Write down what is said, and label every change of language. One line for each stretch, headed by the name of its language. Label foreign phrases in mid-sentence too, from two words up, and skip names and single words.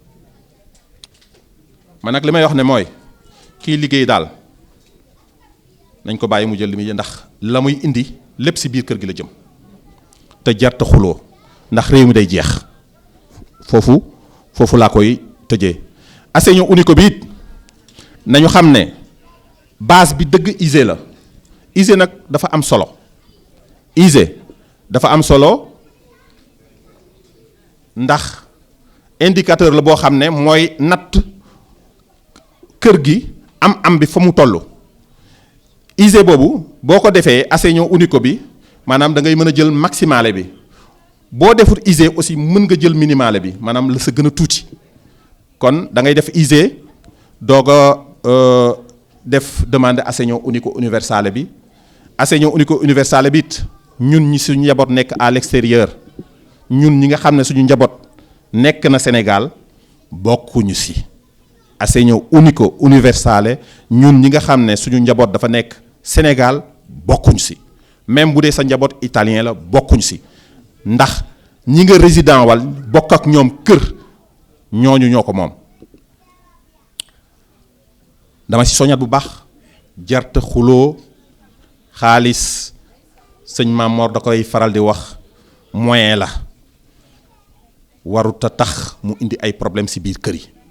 Wolof: man nag li may wax ne mooy kii liggéey daal nañ ko bàyyi mu jël li muy ndax la muy indi lépp si biir kër gi la jëm te jarta xuloo ndax réew mi day jeex foofu laa koy tëjee
Italian: assegno unico
Wolof: bi it nañu xam ne base bi dëgg ISE la ISE nag dafa am solo ISE dafa am solo ndax indicateur la boo xam ne mooy natt kër gi am bi fa mu toll ISE boobu boo ko defee
Italian: assegno unico
Wolof: bi maanaam da ngay mën a jël maximale bi boo defut ISE aussi mën nga jël minimale bi maanaam la sa gën a tuuti kon da ngay def ISE doog a def demande
Italian: assegno unico universale
Wolof: bi
Italian: assegno unico universale
Wolof: bi it ñun ñi suñu njaboot nekk
French: à l'extérieur
Wolof: ñun ñi nga xam ne suñu njaboot nekk na Sénégal bokkuñu si
Italian: assegno unico universale
Wolof: ñun ñi nga xam ne suñu njaboot dafa nekk Sénégal bokkuñu si même bu dee sa njaboot italien la bokkuñu si ndax ñi nga résident wal bokk ak ñoom kër ñooñu ñoo ko moom dama si soñat bu baax jarta xuloo xaalis sëñ Maam Mor da koy faral di wax moyen la warut a tax mu indi ay problème si biir kër yi